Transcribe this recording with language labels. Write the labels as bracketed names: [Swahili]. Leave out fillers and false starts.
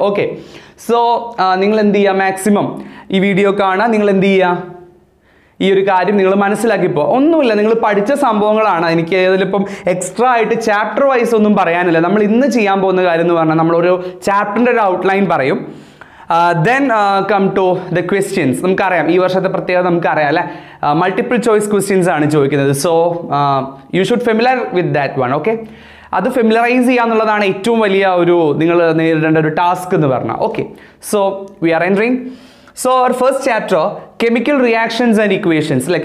[Malayalam] Okay, so നിങ്ങൾ എന്ത് ചെയ്യുക, മാക്സിമം ഈ വീഡിയോ കാണുക. നിങ്ങൾ എന്ത് ചെയ്യുക, ഈ ഒരു കാര്യം നിങ്ങൾ മനസ്സിലാക്കിപ്പോൾ ഒന്നുമില്ല, നിങ്ങൾ പഠിച്ച സംഭവങ്ങളാണ്. എനിക്ക് അതിലിപ്പം എക്സ്ട്രാ ആയിട്ട് ചാപ്റ്റർ വൈസ് ഒന്നും പറയാനില്ല. നമ്മൾ ഇന്ന് ചെയ്യാൻ പോകുന്ന കാര്യം എന്ന് പറഞ്ഞാൽ നമ്മളൊരു ചാപ്റ്ററിൻ്റെ ഒരു ഔട്ട്ലൈൻ പറയും. [English] Then come to the questions. [Malayalam] നമുക്കറിയാം ഈ വർഷത്തെ പ്രത്യേകത നമുക്കറിയാം അല്ലേ, മൾട്ടിപ്പിൾ ചോയ്സ് ക്വസ്റ്റ്യൻസ് ആണ് ചോദിക്കുന്നത്. [English] So you should familiar with that one. [Malayalam] Okay, അത് ഫെമിലറൈസ് ചെയ്യുക എന്നുള്ളതാണ് ഏറ്റവും വലിയ ഒരു നിങ്ങൾ നേരിടേണ്ട ഒരു ടാസ്ക് എന്ന് പറഞ്ഞാൽ. [English] Okay, so we are entering. So our first chapter chemical reactions and equations അല്ലെ.